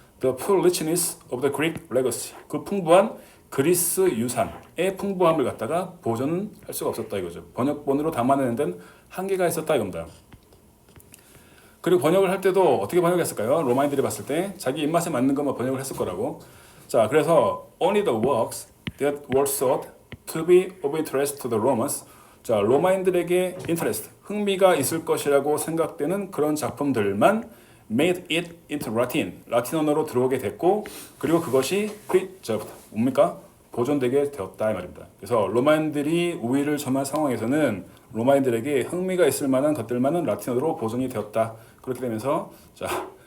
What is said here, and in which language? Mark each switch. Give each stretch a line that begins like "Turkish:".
English: The full richness of the Greek legacy
Korean: 그 풍부한 그리스 유산의 풍부함을 갖다가 보존할 수가 없었다 이거죠. 번역본으로 담아내는 데는 한계가 있었다 이겁니다. 그리고 번역을 할 때도 어떻게 번역했을까요? 로마인들이 봤을 때 자기 입맛에 맞는 것만 번역을 했을 거라고. 자, 그래서
English: only the works that were thought to be of interest to the Romans.
Korean: 자, 로마인들에게 interest, 흥미가 있을 것이라고 생각되는 그런 작품들만
English: made it into Latin,
Korean: 라틴 언어로 들어오게 됐고 그리고 그것이 뭡니까? 보존되게 되었다 이 말입니다. 그래서 로마인들이 우위를 점한 상황에서는 로마인들에게 흥미가 있을 만한 것들만은 라틴어로 보존이 되었다. 그렇게 되면서 자,